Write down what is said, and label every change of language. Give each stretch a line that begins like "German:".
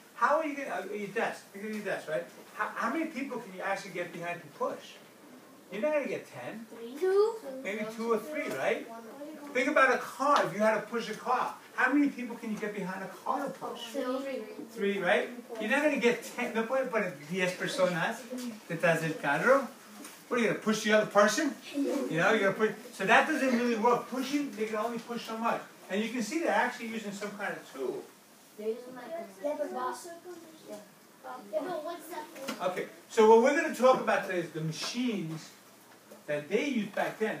English: How are you going to, your desk, think of your desk, right? How many people can you actually get behind to push? You're not going to get 10. 2. Maybe 2 or 3, right? Think about a car. If you had to push a car, how many people can you get behind a car to push? 3, right? You're not going to get 10.
Spanish: No puede poner 10 personas detrás del carro.
English: What are you going to push the other person? You know, you're going to push. So that doesn't really work. Pushing, they can only push so much. And you can see they're actually using some kind of tool. They're using like Okay, so what we're going to talk about today is the machines that they used back then.